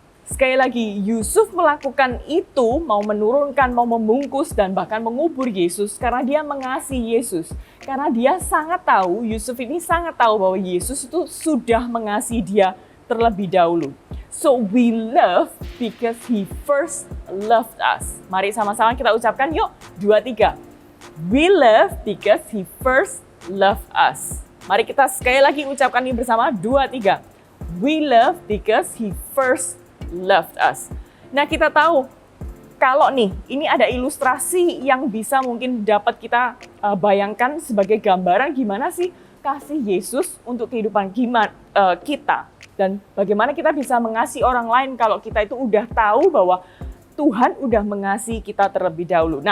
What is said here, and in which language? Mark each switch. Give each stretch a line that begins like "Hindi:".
Indonesian: Sekali lagi, Yusuf melakukan itu, mau menurunkan, mau membungkus, dan bahkan mengubur Yesus karena dia mengasihi Yesus. Karena dia sangat tahu, Yusuf ini sangat tahu bahwa Yesus itu sudah mengasihi dia terlebih dahulu.
English: So we love because he first loved us.
Indonesian: Mari sama-sama kita ucapkan yuk, 2, 3.
English: We love because he first loved us.
Indonesian: Mari kita sekali lagi ucapkan ini bersama, 2, 3.
English: We love because he first loved us.
Indonesian: Nah, kita tahu kalau nih, ini ada ilustrasi yang bisa mungkin dapat kita bayangkan sebagai gambaran gimana sih kasih Yesus untuk kehidupan kita. Dan bagaimana kita bisa mengasihi orang lain kalau kita itu udah tahu bahwa Tuhan udah mengasihi kita terlebih dahulu.